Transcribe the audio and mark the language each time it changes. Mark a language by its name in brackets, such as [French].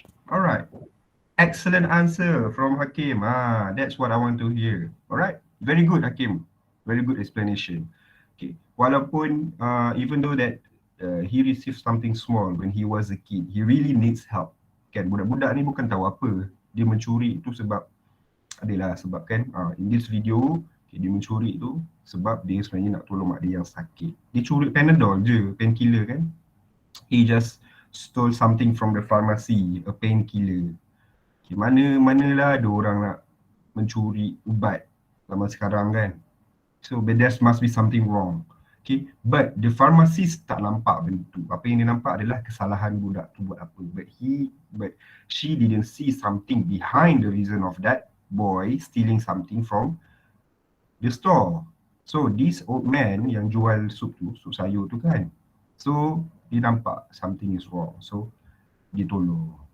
[English] Alright. Excellent answer from Hakim. That's what I want to hear. Alright. Very good, Hakim. Very good explanation. Okay. [Malay] Walaupun [English] even though that he received something small when he was a kid, he really needs help. [Malay] Kan, budak-budak ni bukan tahu apa. Dia mencuri itu sebab kan [English] in this video, okay, [Malay] dia mencuri itu sebab dia sebenarnya nak tolong mak dia yang sakit. Dia curi Panadol je, painkiller kan. [English] He just stole something from the pharmacy, a painkiller. [Malay] Okay, manalah ada orang nak mencuri ubat zaman sekarang kan. [English] So there must be something wrong. Okay, but the pharmacist [Malay] tak nampak benda tu. Apa yang dia nampak adalah kesalahan budak tu buat apa. [English] But she didn't see something behind the reason of that boy stealing something from the store. So this old man [Malay] yang jual sup sayur tu kan, so dia nampak [English] something is wrong, so [Malay] dia tolong.